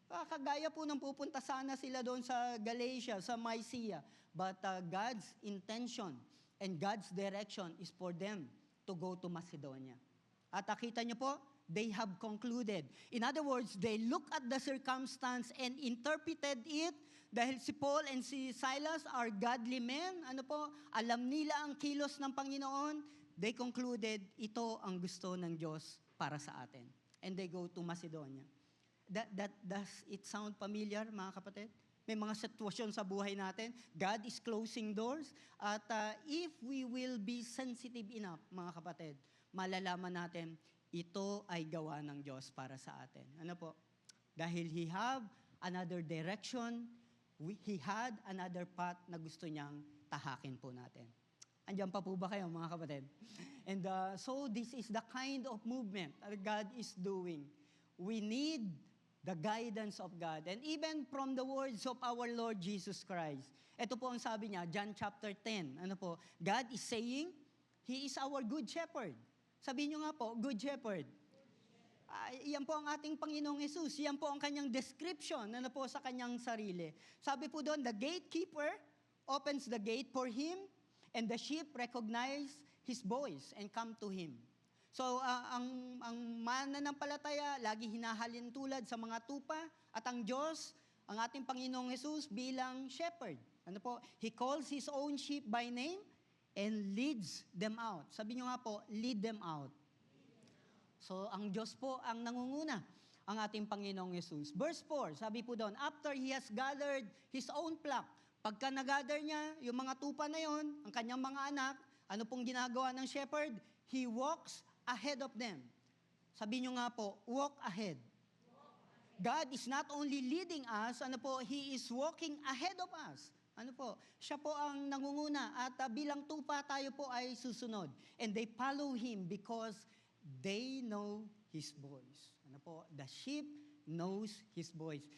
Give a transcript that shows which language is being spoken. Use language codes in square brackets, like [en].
[tl] Kagaya po ng pupunta sana sila doon sa Galatia, sa Mysia. [en] But God's intention and God's direction is for them to go to Macedonia. [tl] At nakita niyo po, [en] they have concluded. In other words, they look at the circumstance and interpreted it dahil si Paul and si Silas are godly men. [tl] Alam nila ang kilos ng Panginoon. [en] They concluded, [tl] ito ang gusto ng Diyos para sa atin. [en] And they go to Macedonia. Does it sound familiar, [tl] mga kapatid? May mga sitwasyon sa buhay natin. [en] God is closing doors. [tl] At [en] if we will be sensitive enough, [tl] mga kapatid, malalaman natin, ito ay gawa ng Diyos para sa atin. [en] Dahil He have another direction, He had another path [tl] na gusto niyang tahakin po natin. Andiyan pa po ba kayo, mga kapatid? [en] And so this is the kind of movement that God is doing. We need the guidance of God. And even from the words of our Lord Jesus Christ. [tl] Ito po ang sabi niya, John chapter 10. [en] God is saying, He is our good shepherd. [tl] Sabihin nyo nga po, good shepherd. Yan po ang ating Panginoong Jesus. Yan po ang kanyang description sa kanyang sarili. Sabi po doon, [en] the gatekeeper opens the gate for him and the sheep recognize his voice and come to him. [tl] So, ang mananampalataya, lagi hinahalin tulad sa mga tupa at ang Diyos, ang ating Panginoong Jesus bilang shepherd. [en] He calls His own sheep by name and leads them out. [tl] Sabi nyo nga po, lead them out. So, ang Diyos po ang nangunguna, ang ating Panginoong Jesus. Verse 4, sabi po doon, [en] after He has gathered His own flock, [tl] pagka nag-gather niya, yung mga tupa na yon, ang kanyang mga anak, ano pong ginagawa ng shepherd? [en] He walks ahead of them. [tl] Sabi nyo nga po, walk ahead. [en] God is not only leading us, He is walking ahead of us. [tl] Siya po ang nangunguna at bilang tupa tayo po ay susunod. [en] And they follow Him because they know His voice. The sheep knows His voice.